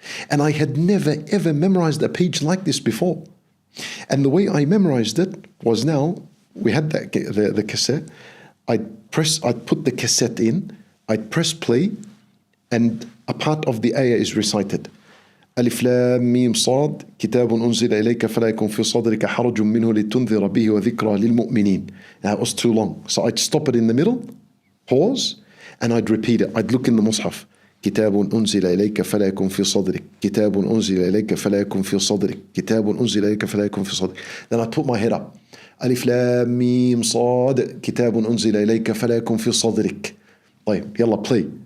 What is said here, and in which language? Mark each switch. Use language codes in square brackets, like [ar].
[en] And I had never, ever memorized a page like this before. And the way I memorized it was now, we had the cassette. I'd put the cassette in. I'd press play. And a part of the ayah is recited. [ar] ألف لام ميم صاد كتاب أنزل إليك فلا يكن في صدرك حرج منه لتنذر به وذكرى للمؤمنين. [en] That was too long. So I'd stop it in the middle, pause, and I'd repeat it. I'd look in the Mus'haf. [ar] كتاب أنزل إليك فلا يكن في صدرك كتاب أنزل إليك فلا يكن في صدرك كتاب أنزل إليك فلا يكن في صدرك. [en] Then I'd put my head up. [ar] ألف لام ميم صاد كتاب أنزل إليك فلا يكن في صدرك. طيب يلا play.